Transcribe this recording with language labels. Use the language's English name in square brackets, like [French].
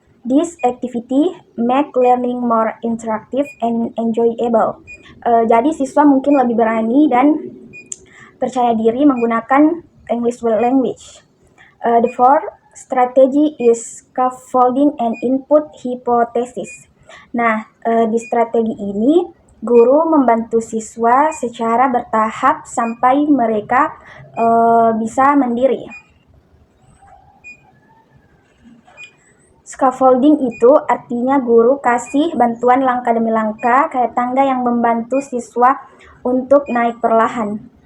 [English] This activity make learning more interactive and enjoyable. [Indonesian] Jadi siswa mungkin lebih berani dan percaya diri menggunakan English language. [English] The fourth strategy is scaffolding and input hypothesis. [Indonesian] Nah, di strategi ini, guru membantu siswa secara bertahap sampai mereka bisa mandiri. Scaffolding itu artinya guru kasih bantuan langkah demi langkah, kayak tangga yang membantu siswa untuk naik perlahan.